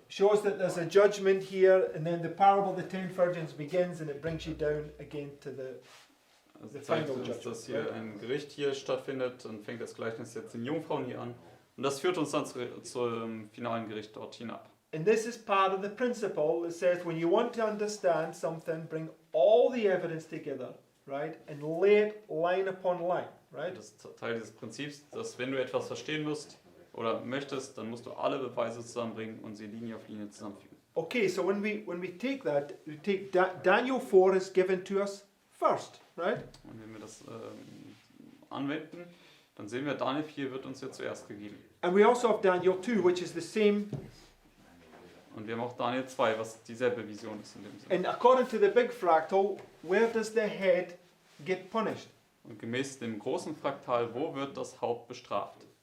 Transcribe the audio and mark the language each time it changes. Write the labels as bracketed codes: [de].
[en] Shows that there's a judgment here, and then the parable of the 10 virgins begins, and it brings you down again to the. [de] Also [en] The [de] zeigt [en] final [de] uns, [en] judgment, [de] dass hier ein Gericht hier stattfindet und fängt das Gleichnis jetzt den Jungfrauen hier an. Und das führt uns dann zum finalen Gericht dort hinab. [en] And this is part of the principle that says when you want to understand something, bring all the evidence together, right, and lay it line upon line, right? [de] Das ist Teil dieses Prinzips, dass wenn du etwas verstehen musst oder möchtest, dann musst du alle Beweise zusammenbringen und sie Linie auf Linie zusammenfügen. [en] Okay, so when we take that, we take Daniel 4 is given to us first, right? [de] Und wenn wir das anwenden, dann sehen wir, Daniel 4 wird uns ja zuerst gegeben. [en] And we also have Daniel 2, which is the same. [de] Und wir haben auch Daniel 2, was dieselbe Vision ist in dem Sinne. [en] And according to the big fractal, where does the head get punished? [de] Und gemäß dem großen Fraktal, wo wird das Haupt bestraft?